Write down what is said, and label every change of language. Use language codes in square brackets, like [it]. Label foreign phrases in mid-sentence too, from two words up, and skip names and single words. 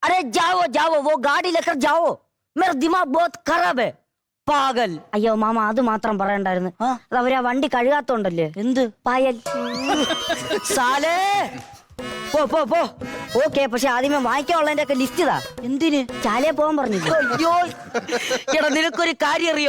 [hi] जाओ जाओ वो गाड़ी लेकर जाओ मेरा दिमाग बहुत खराब है പാകൽ. [ml] അയ്യോ മാമ അത് മാത്രം പറയണ്ടായിരുന്നു. അവരാ വണ്ടി കഴുകാത്തോണ്ടല്ലേ. എന്ത് പായൽ സാലേ പോ പോ പോ. ഓക്കെ, പക്ഷെ ആദ്യമേ വാങ്ങിക്കാനുള്ളതിന്റെ ഒക്കെ ലിസ്റ്റ് ഇതാ. എന്തിന്? ചാലേ പോകാൻ പറഞ്ഞില്ല. അയ്യോ എടാ, നിനക്കൊരു കാര്യം അറിയോ?